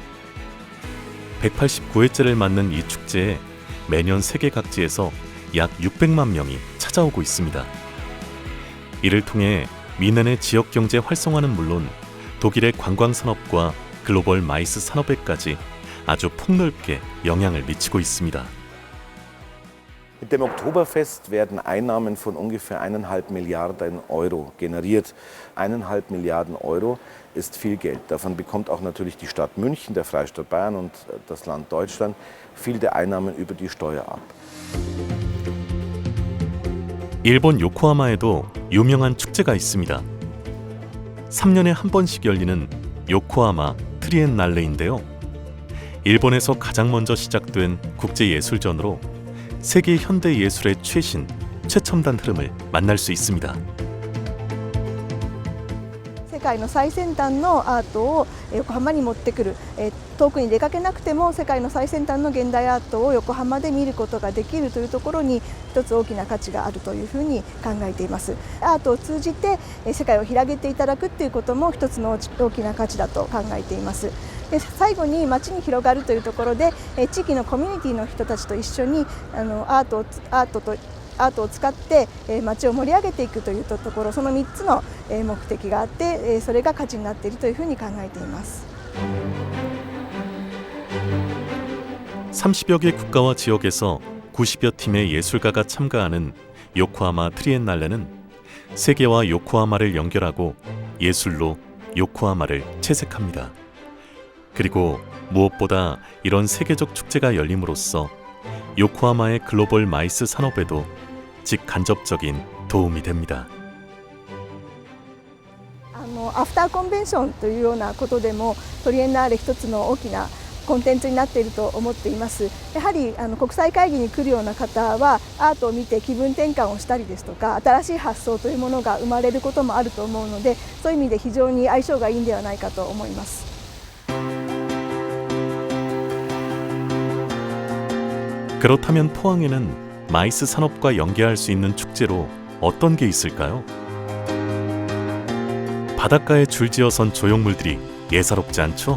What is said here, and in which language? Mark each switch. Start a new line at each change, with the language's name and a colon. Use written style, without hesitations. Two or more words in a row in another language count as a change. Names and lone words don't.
Korean: 189회째를 맞는 이 축제에 매년 세계 각지에서 약 600만 명이 찾아오고 있습니다. 이를 통해 미넨의 지역 경제 활성화는 물론 독일의 관광 산업과 글로벌 마이스 산업에까지 아주 폭넓게 영향을 미치고 있습니다.
German: Mit dem Oktoberfest werden Einnahmen von ungefähr 1,5 Milliarden Euro generiert. 1,5 Milliarden Euro ist viel Geld. Davon bekommt auch natürlich die Stadt München, der Freistaat Bayern und das Land Deutschland viel der Einnahmen über die Steuer ab.
Korean: 일본 요코하마에도 유명한 축제가 있습니다. 3년에 한 번씩 열리는 요코하마 트리엔날레인데요. 일본에서 가장 먼저 시작된 국제예술전으로 세계 현대 예술의 최신, 최첨단 흐름을 만날 수 있습니다.
Japanese: 世界の最先端のアートを横浜に持ってくる、遠くに出かけなくても世界の最先端の現代アートを横浜で見ることができるというところに一つ大きな価値があるというふうに考えています。アートを通じて世界を広げていただくということも一つの大きな価値だと考えています。で最後に街に広がるというところで地域のコミュニティの人たちと一緒にアートを使って街を盛り上げていくというところ、その3つの目的があってそれが価値になっているというふうに考えています。
Korean: 30여 개 국가와 지역에서 90여 팀의 예술가가 참가하는 요코하마 트리엔날레는 세계와 요코하마를 연결하고 예술로 요코하마를 채색합니다. 그리고 무엇보다 이런 세계적 축제가 열림으로써 요코하마의 글로벌 마이스 산업에도 직간접적인 도움이 됩니다.
Japanese: アフターコンベンションというようなことでもトリエンナーレ一つの大きなコンテンツになっていると思っています。やはり国際会議に来るような方はアートを見て気分転換をしたりですとか新しい発想というものが生まれることもあると思うので、そういう意味で非常に相性がいいんではないかと思います。
Korean: 그렇다면 포항에는 마이스 산업과 연계할 수 있는 축제로 어떤 게 있을까요? 바닷가에 줄지어선 조형물들이 예사롭지 않죠?